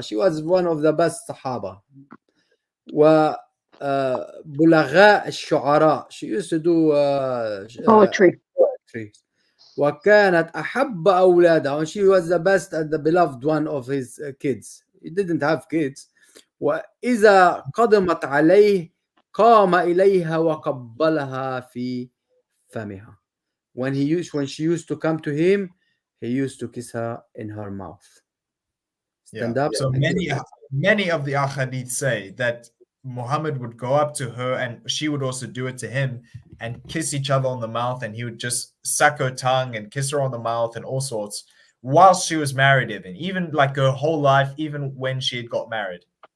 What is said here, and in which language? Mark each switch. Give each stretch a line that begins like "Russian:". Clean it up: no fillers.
English: She was one of the best صحابة.
Arabic: بلغاء الشعراء.
English: She used to do Poetry.
Arabic: وكانت أحب أولادها,
English: and she was the best and the beloved one of his kids. He didn't have kids.
Arabic: وإذا قدمت عليه قام إليها وقبلها في فمها.
English: When she used to come to him, he used to kiss her in her mouth. Stand up. So many of the ahadith say that Muhammad would go up to her and she would also do it to him and kiss each other on the mouth, and he would just suck her tongue and kiss her on the mouth and all sorts whilst she was married, even like her whole life, even when she had got married.